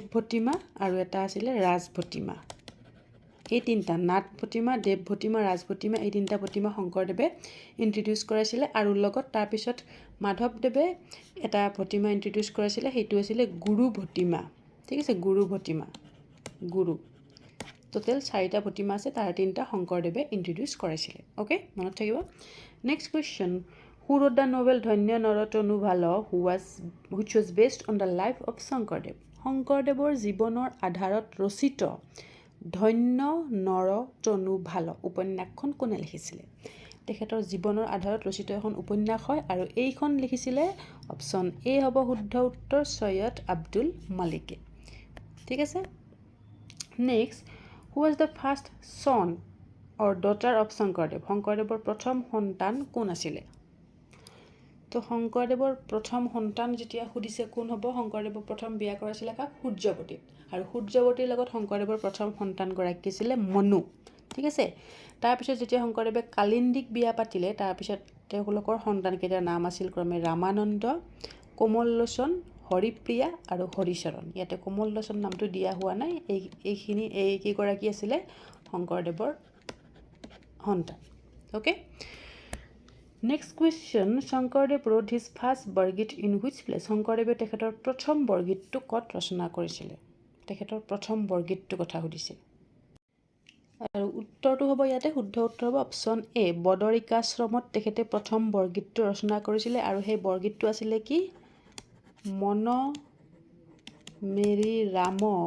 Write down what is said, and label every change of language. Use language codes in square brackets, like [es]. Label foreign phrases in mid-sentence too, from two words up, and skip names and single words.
[as] ভটিমা আৰু এটা আছিলে ৰাজ ভটিমা এই তিনিটা নাট ভটিমা দেৱ ভটিমা ৰাজ ভটিমা এই তিনিটা ভটিমা শংকৰদেৱে ইন্ট্ৰডিউচ কৰাইছিলে আৰু লগত তাৰপিছত মাধৱদেৱে এটা ভটিমা ইন্ট্ৰডিউচ কৰাইছিলে সেইটো আছিলে গুৰু ভটিমা ঠিক আছে গুৰু ভটিমা গুৰু টোটেল 4টা ভটিমা আছে তাৰ তিনিটা শংকৰদেৱে ইন্ট্ৰডিউচ কৰাইছিলে ওকে মনত থাকিব [en] next question Who wrote the novel Dhanya Narotonu Bhalo which was based on the life of Shankardev? [as] শংকৰদেৱৰ জীৱনৰ আধাৰত ৰচিত ধন্য নৰতনু ভালো উপন্যাসখন কোনে লিখিছিলে তেখেতৰ জীৱনৰ আধাৰত ৰচিত এখন উপন্যাস হয় আৰু এইখন লিখিছিলে [en] option A [as] হ'ব শুদ্ধ উত্তৰ সৈয়দ আব্দুল মালিকে ঠিক আছে নেক্সট [en] who was the first son or daughter of [as] শংকৰদেৱ শংকৰদেৱৰ প্ৰথম সন্তান কোন আছিলে তো শংকৰদেৱৰ প্ৰথম সন্তান যেতিয়া সুধিছে কোন হ'ব শংকৰদেৱৰ প্ৰথম বিয়া কৰাইছিলে কাক সূৰ্যৱতী আৰু সূৰ্যৱতীৰ লগত শংকৰদেৱৰ প্ৰথম সন্তান গৰাকী আছিলে মনু ঠিক আছে তাৰপিছত যেতিয়া শংকৰদেৱে কালিন্দীক বিয়া পাতিলে তাৰপিছত তেওঁলোকৰ সন্তানকেইটাৰ নাম আছিল ক্ৰমে ৰামানন্দ কোমললোচন হৰিপ্ৰিয়া আৰু হৰিচৰণ ইয়াতে কোমললোচন নামটো দিয়া হোৱা নাই এইখিনি এই কেইগৰাকী আছিলে শংকৰদেৱৰ সন্তান ওকে [en] Next question, Shankardev wrote his first [as] বৰগীত [en] in which place? [as] শংকৰদেৱে তেখেতৰ প্ৰথম বৰগীতটো ক'ত ৰচনা কৰিছিলে তেখেতৰ প্ৰথম বৰগীতটো কথা সুধিছে আৰু উত্তৰটো হ'ব ইয়াতে শুদ্ধ উত্তৰ হ'ব [en] option A [as] বদৰিকাশ্ৰমত তেখেতে প্ৰথম বৰগীতটো ৰচনা কৰিছিলে আৰু সেই বৰগীতটো আছিলে কি মন মেৰি ৰাম